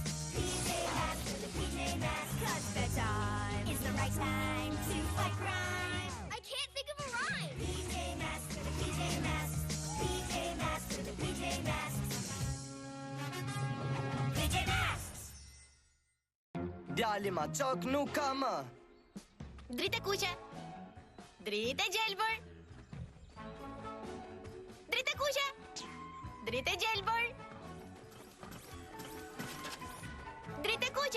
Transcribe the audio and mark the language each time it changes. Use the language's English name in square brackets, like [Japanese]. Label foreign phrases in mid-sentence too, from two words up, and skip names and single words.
[English] PJ Masks for the PJ Masks. 'Cause bedtime is the right time to fight crime. I can't think of a rhyme. PJ Masks for the PJ Masks. PJ Masks for the PJ Masks. PJ Masks. [Albanian] Djali maçok nuk ka më. Dritë kuqe. Dritë gjelbër. Dritë kuqe. Dritë gjelbër. Dritë kuqe.